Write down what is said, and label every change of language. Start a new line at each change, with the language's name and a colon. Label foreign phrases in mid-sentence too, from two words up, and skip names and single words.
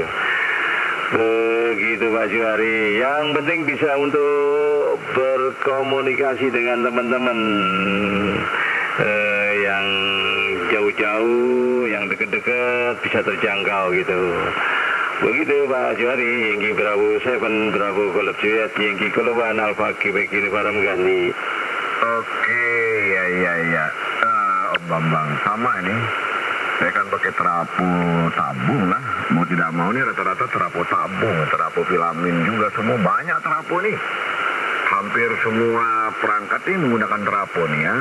Indonesian: Begitu Pak Juari. Yang penting bisa untuk berkomunikasi dengan teman-teman yang jauh-jauh, yang dekat-dekat bisa terjangkau gitu. Begitu Pak Juari, Yankee Bravo 7, Bravo Golf Juliet, Yankee Golf 1 Alpha Quebec Uniform ganti. Oke, ya. Om Bambang, sama ini. Saya kan pakai trafo tabung lah. Mau tidak mau nih rata-rata trafo tabung, trafo filamin juga semua banyak trafo nih. Hampir semua perangkat ini menggunakan trafo nih ya.